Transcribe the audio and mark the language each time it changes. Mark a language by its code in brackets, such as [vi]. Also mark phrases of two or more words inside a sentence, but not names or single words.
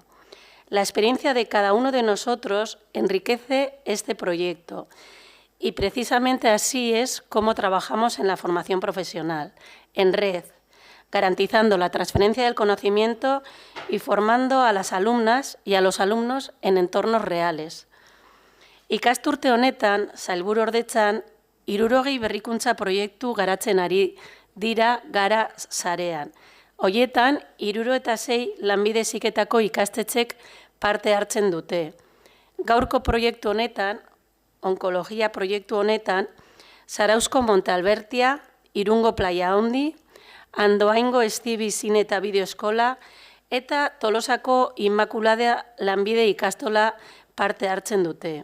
[es] La experiencia de cada uno de nosotros enriquece este proyecto y precisamente así es como trabajamos en la formación profesional, en red, garantizando la transferencia del conocimiento y formando a las alumnas y a los alumnos en entornos reales. [eu] Ikasturte honetan, sailburuordetzan, 60 berrikuntza proiektu garatzen ari dira gara sarean. Hoietan, 66 lanbide heziketako ikastetxek parte hartzen dute. Gaurko proiektu honetan, onkologia proiektu honetan, Zarauzko Monte Albertia, Irungo Playa Handi, Andoaingo Estibi Zine eta Bideo Eskola eta Tolosako Inmakulada lanbide ikastola parte hartzen dute.